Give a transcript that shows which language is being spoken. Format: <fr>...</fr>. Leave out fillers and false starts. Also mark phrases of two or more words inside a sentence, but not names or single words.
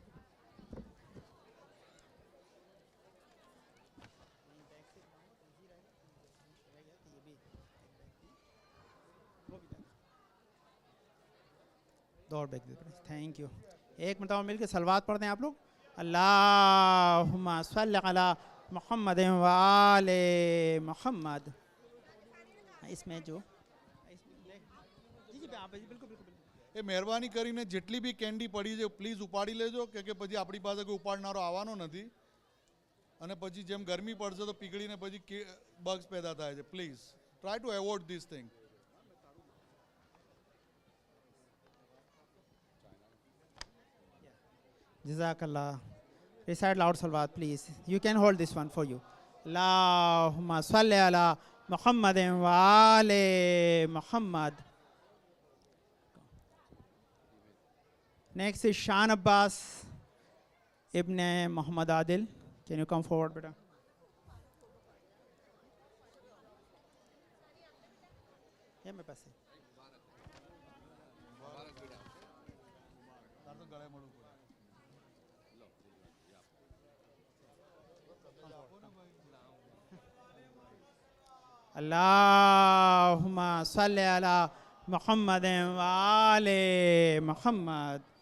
<ur>دو اور بیگ دے دیں,</ur> <en>thank you.</en> <ur>ایک مرتبہ مل کے صلوات پڑھ دیں آپ لوگ.</ur> <ar>اللہم صلی علی محمد وآل محمد.</ar> <ur>اس میں جو</ur> <gu>મહેરબાની કરીને જેટલી બી કેન્ડી પડી છે પ્લીઝ ઉપાડી લેજો, કે પછી આપણી પાસે કોઈ ઉપાડનારો આવવાનો નથી, અને પછી જેમ ગરમી પડશે તો પીગળીને પછી બગ્સ પેદા થાય છે.</gu> <en>please try to avoid this thing.</en> <ar>جزاک اللہ.</ar> <en>Recite loud salawat please. You can hold this one for you.</en> <ar>اللہم صلی علی محمد وآل محمد.</ar> <en>Next is Shan Abbas Ibn Muhammad Adil. Can you come forward beta?</en> <ur>یہ میرے پاس ہے.</ur> <ar>اللہم صلی علی محمد وآل محمد.</ar>